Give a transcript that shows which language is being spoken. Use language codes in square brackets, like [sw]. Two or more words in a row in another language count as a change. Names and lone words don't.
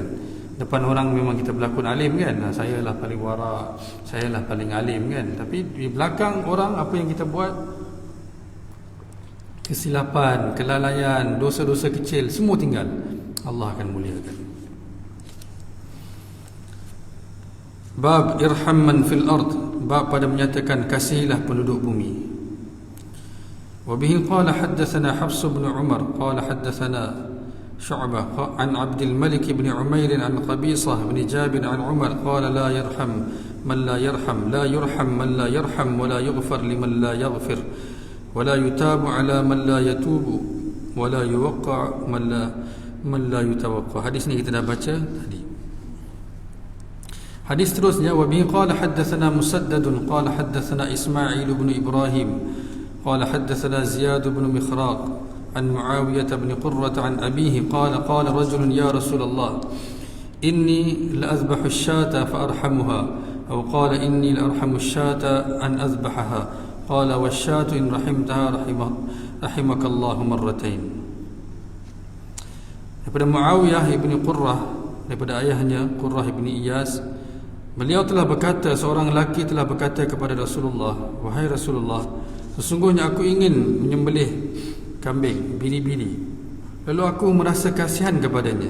[ms] Depan orang memang kita berlakon alim kan, saya lah paling wara', saya lah paling alim kan. Tapi di belakang orang, apa yang kita buat, kesilapan, kelalaian, dosa-dosa kecil, semua tinggal. Allah akan muliakan. [ar] باب ارحم من في الأرض, [ms] bab pada menyatakan kasihilah penduduk bumi. [ar] وبه قال حدثنا حفص بن عمر قال حدثنا شعبة عن عبد الملك بن عمير عن قبيصة بن جابر عن عمر قال لا يرحم من لا يرحم لا يرحم من لا يرحم ولا يغفر لمن لا يغفر ولا يتاب على من لا يتوب ولا يوقى من لا من لا يتوقى. [ms] Hadis ni kita dah baca tadi. Hadis terusnya, [ar] وبه قال حدثنا مسدد قال حدثنا إسماعيل بن إبراهيم قال حدثنا زياد بن مخراق عن معاوية بن قرة عن أبيه قال قال رجل يا رسول الله إني لأذبح الشاة فأرحمها أو قال إني لأرحم الشاة أن أذبحها قال والشاة إن رحمتها رحمك الله مرتين. [ms] Daripada Muawiyah ibni Qurrah, daripada ayahnya Qurrah ibni Iyas, beliau telah berkata, seorang lelaki telah berkata kepada Rasulullah, wahai Rasulullah, sesungguhnya aku ingin menyembelih kambing, biri-biri, lalu aku merasa kasihan kepadanya.